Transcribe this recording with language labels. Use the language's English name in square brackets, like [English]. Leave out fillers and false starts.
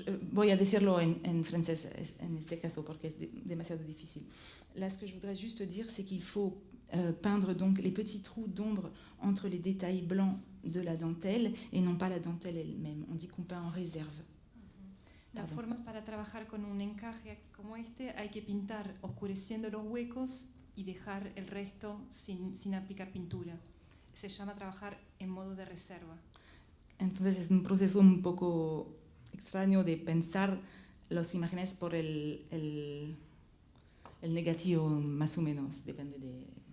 [Spanish] Voy a decirlo en francés en este caso porque es demasiado difícil. [French] Là, ce que je voudrais juste dire, c'est qu'il faut peindre donc les petits trous d'ombre entre les détails blancs de la dentelle et non pas la dentelle elle-même. On dit qu'on peint en réserve. [Spanish] La forma para trabajar con un encaje como este, hay que pintar oscureciendo los huecos y dejar el resto sin aplicar pintura. Se llama trabajar en modo de reserva. Entonces es un proceso un poco extraño de pensar las imágenes por el negativo, más o menos, depende de...